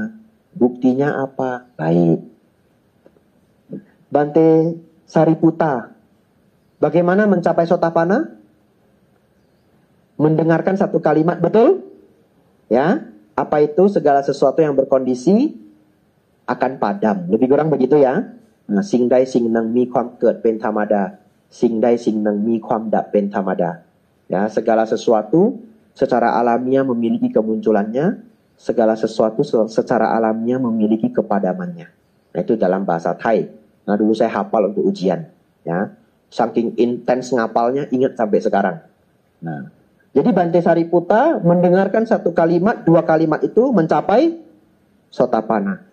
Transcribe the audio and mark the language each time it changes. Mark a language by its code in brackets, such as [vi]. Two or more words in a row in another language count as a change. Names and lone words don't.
[id] Buktinya apa? Baik. Bante Sariputta. Bagaimana mencapai Sotapanna? Mendengarkan satu kalimat, betul? Ya. Apa itu? Segala sesuatu yang berkondisi akan padam. Lebih kurang begitu ya. Nah, [th] singใด สิ่งหนึ่ง มีความเกิดเป็นธรรมดา สิ่งใด สิ่งหนึ่ง มีความดับเป็นธรรมดา. [id] Ya, segala sesuatu secara alamiah memiliki kemunculannya, segala sesuatu secara alamiah memiliki kepadamannya. Nah, itu dalam bahasa Thai. Nah, dulu saya hafal untuk ujian, ya. Saking intens ngapalnya, ingat sampai sekarang. Nah, jadi Bante Sariputta mendengarkan satu kalimat, 2 kalimat itu mencapai Sotapanna.